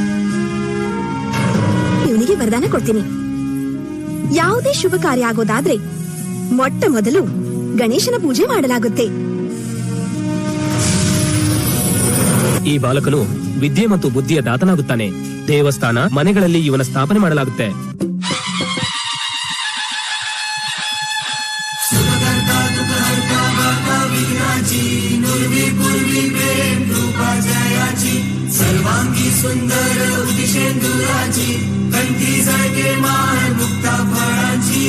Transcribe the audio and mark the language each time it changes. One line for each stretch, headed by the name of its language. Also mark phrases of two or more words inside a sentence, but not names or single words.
Kannada: ಇವನಿಗೆ ವರದಾನ ಕೊಡ್ತೀನಿ. ಯಾವುದೇ ಶುಭ ಕಾರ್ಯ ಆಗೋದಾದ್ರೆ ಮೊಟ್ಟ ಮೊದಲು ಗಣೇಶನ ಪೂಜೆ ಮಾಡಲಾಗುತ್ತೆ. ಈ ಬಾಲಕನು ವಿದ್ಯೆ ಮತ್ತು ಬುದ್ಧಿಯ ದಾತನಾಗುತ್ತಾನೆ. ದೇವಸ್ಥಾನ, ಮನೆಗಳಲ್ಲಿ ಇವನ ಸ್ಥಾಪನೆ ಮಾಡಲಾಗುತ್ತೆ.
Marathi: सर्वांगी सुंदर उदिशेंदुराची कंठी जळके माळ मुक्ता फळाची.